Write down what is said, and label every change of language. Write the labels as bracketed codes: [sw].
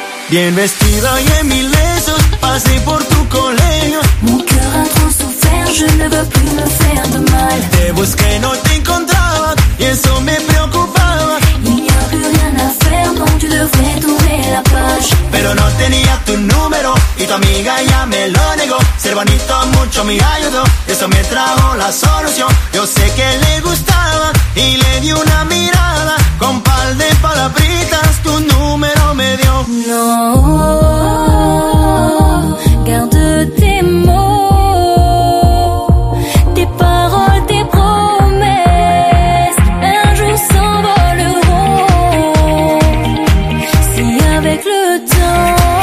[es] Bien vestido y en mil besos, pasé por tu colegio. [fr] Mon cœur a trop souffert, je ne veux plus me faire de mal. [es] Te busqué, no te encontraba, y eso me preocupaba. [fr] Il n'y a plus rien à faire, donc tu devrais tourner la page. [es] Pero no tenía tu número, y tu amiga ya me lo negó. Ser bonito mucho me ayudó, eso me trajo la solución. Yo sé que le gustaba, y le di una mirada, con par de palabritas tu número me dio. [fr] No, garde tes mots, tes paroles, tes promesses, un jour s'envoleront, si avec le temps.